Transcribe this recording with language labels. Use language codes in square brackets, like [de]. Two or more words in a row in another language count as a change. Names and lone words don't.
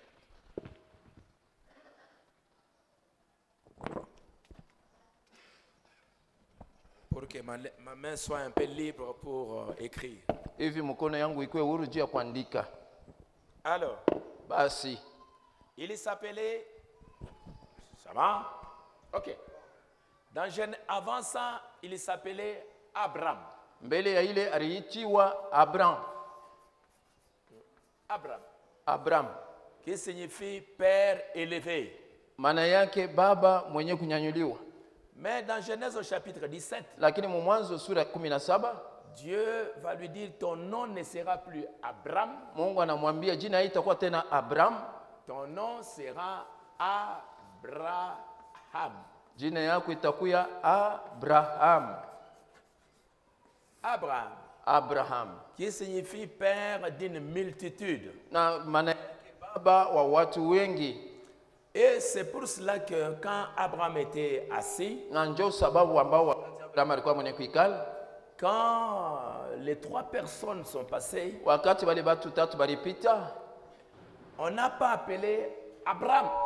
[fr] Pour que ma main soit un peu libre pour écrire. Alors, basi, il s'appelait, ça va? Ok. Avant ça, il s'appelait Abraham. [sw] Mbele ya ile aliitiwa Abraham. [fr] Abraham, qui signifie père élevé. [sw] Maana yake baba mwenye kunyanyuliwa. [fr] Mais dans Genèse au chapitre 17, [sw] lakini mu Mwanzo sura 17, [fr] Dieu va lui dire ton nom ne sera plus Abraham. [sw] Mungu anamwambia jina haitakuwa tena Abraham. [fr] Ton nom sera Abraham. [sw] Jina yako itakuwa Abraham. [fr] Abraham, qui signifie père d'une multitude. [sw] Na maana yake baba wa watu wengi. [fr] Et c'est pour cela que quand Abraham était assis, quand les 3 personnes sont passées, on n'a pas appelé Abraham.